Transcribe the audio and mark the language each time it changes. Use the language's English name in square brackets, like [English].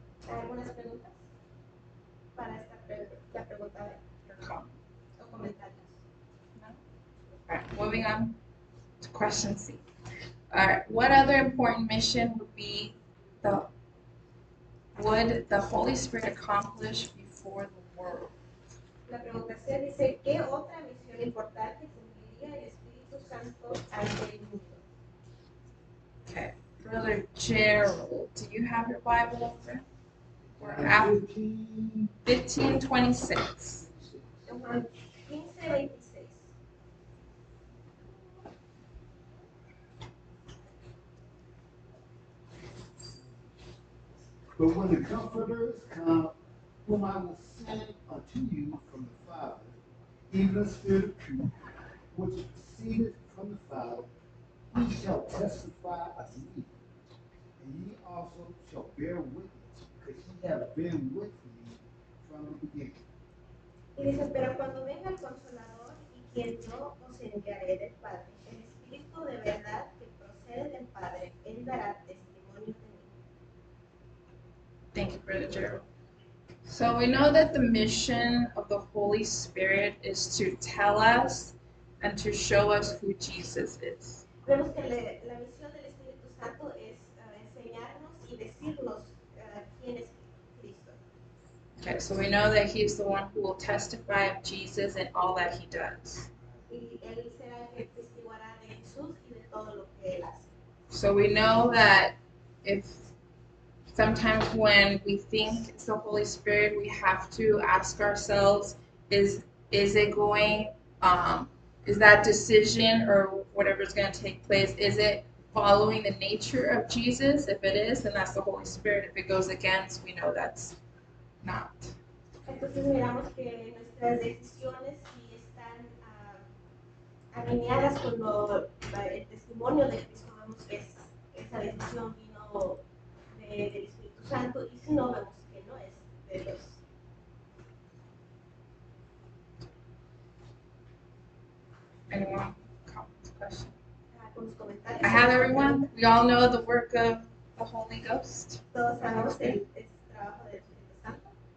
[Spanish] ¿Algunas preguntas para la pregunta [English] or comment? [Spanish] o comentarios? [English] All right, moving on to question C. All right, what other important mission would the Holy Spirit accomplish before the world? [Spanish] La pregunta C dice, ¿qué otra misión importante cumpliría el Espíritu Santo ante el mundo? [English] Okay, Brother Gerald, do you have your Bible open? We're at 15:26. [Spanish] Juan 15:26. [English] But when the Comforter is come, whom I will send unto you from the Father, even the Spirit of truth, which proceedeth from the Father, he shall testify of me. And ye also shall bear witness, because ye have been with me from the beginning. [Spanish] Y dice, pero cuando venga el Consolador, y quien yo os enviaré del Padre, el Espíritu de verdad que procede del Padre, él dará testimonio de mí. [English] Thank you, Brother Gerald. So we know that the mission of the Holy Spirit is to tell us and to show us who Jesus is. [Spanish] Vemos que la misión del Espíritu Santo es enseñarnos y decirnos quién es Cristo. [English] Okay, so we know that he's the one who will testify of Jesus and all that he does. [Spanish] Y él será el que testiguará de Jesús y de todo lo que él hace. [English] So we know that if sometimes when we think it's the Holy Spirit, we have to ask ourselves, is it going, is that decision or whatever is going to take place, is it following the nature of Jesus. If it is, then that's the Holy Spirit. If it goes against, we know that's not. [Spanish] Entonces miramos que nuestras decisiones si están alineadas con el testimonio de Cristo, vemos que esa decisión vino del Espíritu Santo, y si no, vemos que no es de Dios. [English] Anyone? Question? [Spanish] Algunos comentarios. [English] I have everyone. We all know the work of the Holy Ghost. [Spanish] Todos sabemos el trabajo del Espíritu Santo.